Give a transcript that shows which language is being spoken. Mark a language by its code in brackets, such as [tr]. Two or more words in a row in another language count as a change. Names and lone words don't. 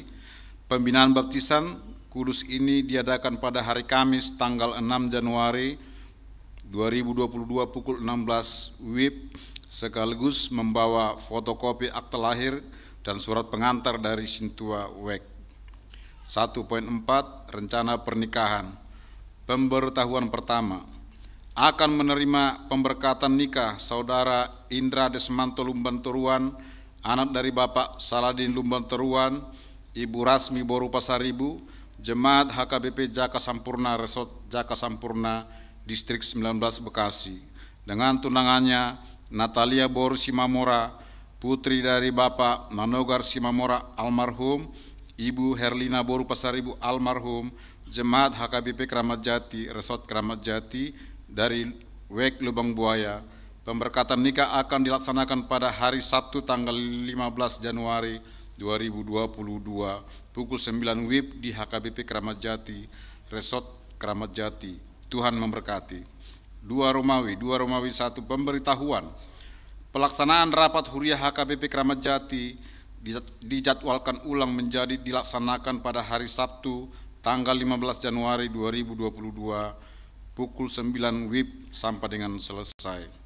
[id] Pembinaan baptisan kudus ini diadakan pada hari Kamis tanggal 6 Januari 2022 pukul 16 WIB sekaligus membawa fotokopi akta lahir dan surat pengantar dari Sintua WEK. 1.4 Rencana pernikahan. Pemberitahuan pertama, akan menerima pemberkatan nikah Saudara Indra Desmanto Lumban Toruan, anak dari Bapak Saladin Lumban Toruan, Ibu Rasmi Boru Pasaribu, Jemaat HKBP Jaka Sampurna Resort Jaka Sampurna, Distrik 19 Bekasi, dengan tunangannya Natalia Boru Simamora, putri dari Bapak Manogar Simamora almarhum, Ibu Herlina Boru Pasaribu almarhum, Jemaat HKBP Kramat Jati, Resort Kramat Jati dari WEK Lubang Buaya. Pemberkatan nikah akan dilaksanakan pada hari Sabtu tanggal 15 Januari 2022 pukul 9 WIB di HKBP Kramat Jati, Resort Kramat Jati. Tuhan memberkati. 2 Romawi 1 pemberitahuan. Pelaksanaan rapat huriah HKBP Kramat Jati dijadwalkan ulang menjadi dilaksanakan pada hari Sabtu tanggal 15 Januari 2022 pukul 9 WIB sampai dengan selesai.